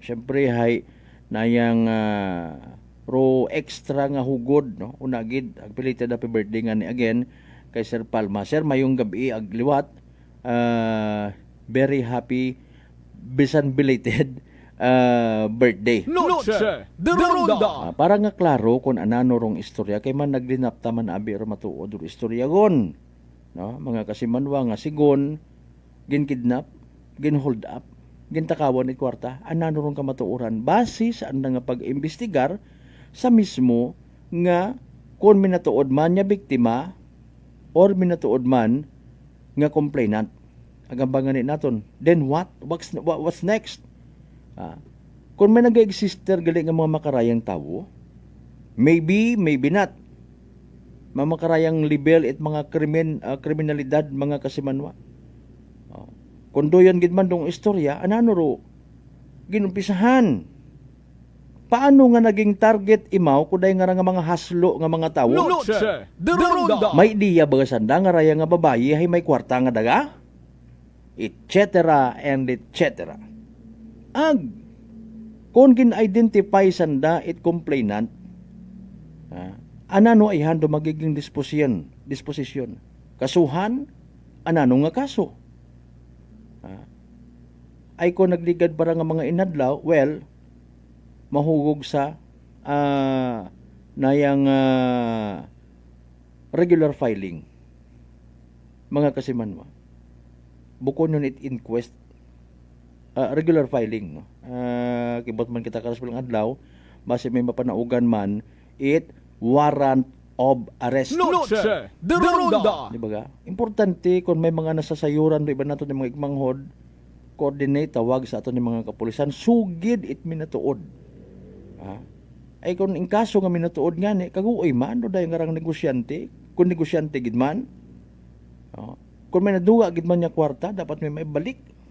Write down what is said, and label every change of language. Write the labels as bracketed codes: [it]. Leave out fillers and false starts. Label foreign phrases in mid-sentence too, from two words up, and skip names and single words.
[akl] Syempre hay nayang ro extra nga hugod no una gid ang [en] belated happy birthday [akl] nga ni again kay Sir Palma. Sir mayong gabi ag liwat [en] very happy [akl] bisan [en] belated birthday. [akl] Noche de Ronda. Para nga klaro kung anano rong istorya kay man naglinapta man abi ro matuod ro istorya gon no mga Kasimanwa nga sigon gin-kidnap, gin-hold up, gintakawan ni kwarta, anano rong kamatuoran base sa anda nga pag-imbestigar sa mismo nga kung minatuod man niya biktima or minatuod man nga complainant. Agambangan ni naton. [en] Then what? What's next? [akl] Kung may nag-exister gali nga mga makarayang tawo, [en] maybe not. [akl] Mga makarayang libel at mga kriminalidad mga Kasimanwa. Kung doon gid man dong istorya, anano ro ginumpisahan. Paano nga naging target imaw kuday nga mga haslo nga mga tawo? Noche de Ronda. May diya baga sanda nga raya nga babayi hay may kwarta nga daga? [en] Etc. and etc. [akl] Kung gin-identify sanda it complainant, anano ay hando magiging disposisyon. Kasuhan, anano nga kaso? Ay ko nagligad para nga mga inadlaw, well, mahugog sa nayang [en] regular filing. [akl] Mga Kasimanwa. Bukod nun it inquest, [en] regular filing, [akl] no? Kibot man kita karas bilang adlaw, base may mapanaugan man, [en] it warrant of arrest. [akl] Noche de Ronda. Di ba ga? Importante kung may mga nasasayuran do iba nato ng mga igmanghod, coordinate tawag sa ato ng mga kapulisan, sugid it minatuod. Ay kung in kaso nga minatuod nga ni kaguoy man do dayon ngarang negosyante, kung negosyante gid man. Kung may naduga gid man nya kwarta, dapat may balik.